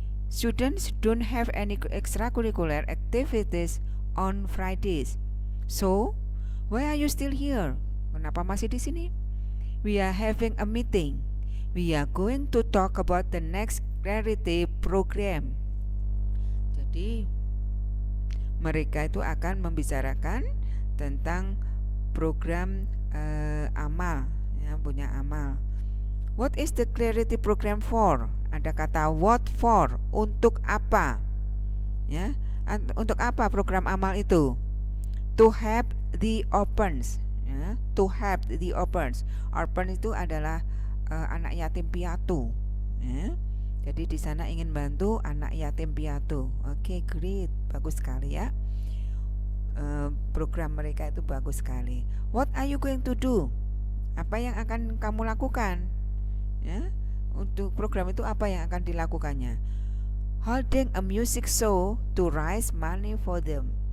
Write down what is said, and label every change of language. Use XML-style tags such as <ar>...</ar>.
<en>Students don't have any extracurricular activities on Fridays. So, why are you still here?</en> <id>Kenapa masih di sini?</id> <en>We are having a meeting. We are going to talk about the next clarity program.</en> <id>Jadi, mereka itu akan membicarakan tentang program amal, ya, punya amal.</id> <en>What is the clarity program for?</en> <id>Ada kata what for, untuk apa, ya, untuk apa program amal itu?</id> <en>To help the orphans, ya, to help the orphans. Orphan</en> <id>itu adalah anak yatim piatu, ya. Jadi di sana ingin bantu anak yatim piatu. Oke, great, bagus sekali ya. Program mereka itu bagus sekali.</id> <en>What are you going to do?</en> <id>Apa yang akan kamu lakukan? Ya, untuk program itu apa yang akan dilakukannya?</id> <en>Holding a music show to raise money for them.</en>